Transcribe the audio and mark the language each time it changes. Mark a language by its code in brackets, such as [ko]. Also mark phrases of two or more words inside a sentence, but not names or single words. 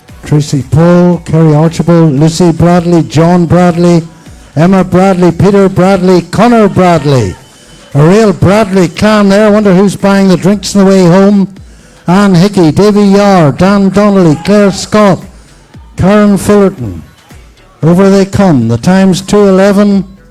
[en] Tracy Paul, Kerry Archibald, Lucy Bradley, John Bradley, Emma Bradley, Peter Bradley, Connor Bradley. A real Bradley clan there. I wonder who's buying the drinks on the way home. Anne Hickey, Davy Yar, Dan Donnelly, Claire Scott, Karen Fullerton. Over they come. The time's 2:11.